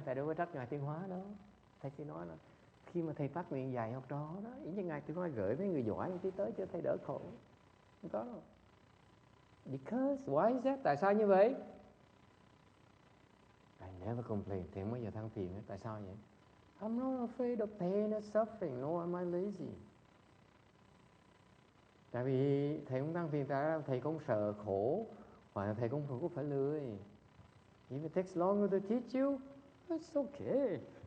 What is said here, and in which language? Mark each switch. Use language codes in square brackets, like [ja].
[vi] Thầy đâu có trách Ngài Tiến Hóa đó. Thầy chỉ nói là khi mà thầy phát nguyện dạy học trò đó, ý như Ngài Tiến Hóa gửi mấy người giỏi một tí tới cho thầy đỡ khổ. Không có đâu. [en] Because, why is that? [vi] Tại sao như vậy? [en] I never complain. [vi] Thầy không bao giờ than phiền. Tại sao vậy? [en] I'm not afraid of pain and suffering. No, am I lazy? [vi] Tại vì thầy không than phiền, tại thầy không sợ khổ, hoặc là thầy không có phải lười. [en] If it takes longer to teach you, it's okay.